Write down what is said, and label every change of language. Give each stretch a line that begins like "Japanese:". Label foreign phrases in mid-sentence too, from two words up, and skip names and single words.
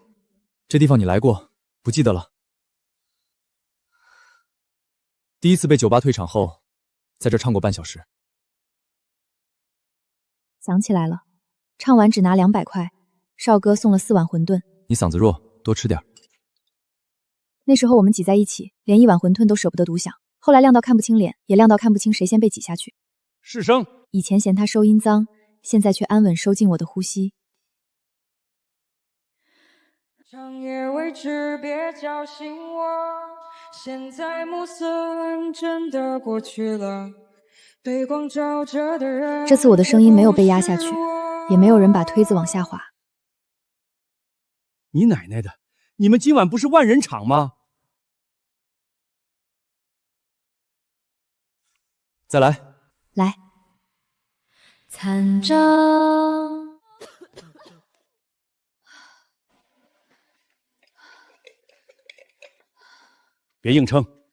Chinese: 這地方你來過，不記得了？第一次被酒吧退場後，在這唱過半小時。想起来了，唱完只拿200塊，少哥送了4碗餛飩。你嗓子弱，多吃點。那時候我們擠在一起，連1碗餛飩都捨不得獨享。後來亮到看不清臉，也亮到看不清誰先被擠下去。是聲。以前嫌他收音髒，現在卻安穩收進我的呼吸。長夜未至，別叫醒我。現在暮色暗真的過去了，被光照着的人。這次我的聲音沒有被壓下去，也沒有人把推子往下滑。你奶奶的！你們今晚不是萬人場嗎？再來。來。殘障。別硬撐。